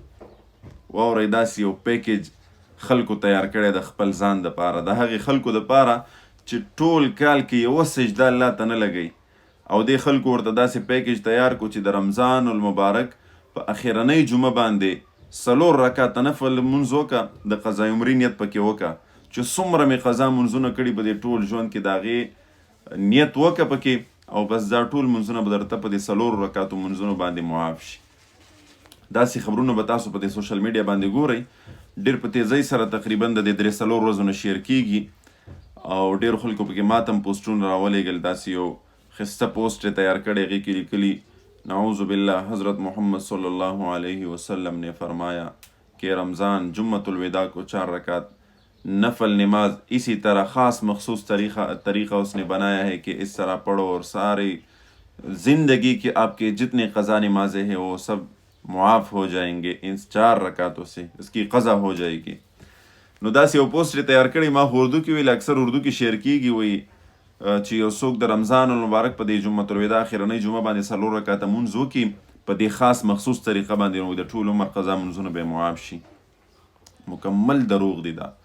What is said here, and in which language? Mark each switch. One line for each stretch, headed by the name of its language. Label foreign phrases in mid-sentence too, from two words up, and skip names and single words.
Pashto: واورئ داسې یو پیکیج خلکو تیار کړی د خپل ځان دپاره، د هغې خلکو دپاره چې ټول کال کې یوه سجده الله ته نه لګوي، او دې خلکو ورته داسې پیکیج تیار کو چې د رمضان المبارک په اخیرنۍ جمعه باندې 4 رکعاته نفل لمونځ وکړه، د قضا عمري نیت پکې وکړه چې څومره مې قضا منځونه کړي په دې ټول ژوند کې د هغې نیت وکړه پکې، او بس دا ټول منځونه به درته په دې 4 رکعاتو منځونو باندې معاف شي. داسې خبرونه به تاسو په دې
English: social media
Pashto: باندې ګورئ، ډېر په تیزۍ سره تقریبا د دې 3-4 ورځو نه شیر کیږي، او ډېر خلکو پکې ماتم پوسټونه راولېږل. داسې یو خسته پوسټ تیار کړی، هغې کې لیکلي
Arabic: نعوذ بالله
Urdu: حضرت محمد
Arabic: صلی اللہ علیہ وسلم
Urdu: نے فرمایا کہ رمضان جمعۃ الوداع کو 4 رکعت نفل نماز اسی طرح خاص مخصوص طریقہ اس نے بنایا ہے کہ اس طرح پڑھو اور ساری زندگی کے آپ کے جتنے قضا نمازیں ہیں وہ سب معاف ہو جائیں گے ان 4 رکعتوں سے، اس کی قضا ہو جائے گی.
Pashto: نو داسې یو پوسټ تیار کړی، ما اردو کې ویل، اکثر اردو کې شیر کیږي، وایي چې یو څوک د رمضان المبارک په دې جمعة الوداع اخرنۍ جمعه باندې 4 رکعاته مونځ وکړي په دې خاص مخصوص طریقه باندې، نو د ټول عمر قضا منځونه به معاف شي. مکمل دروغ دی دا.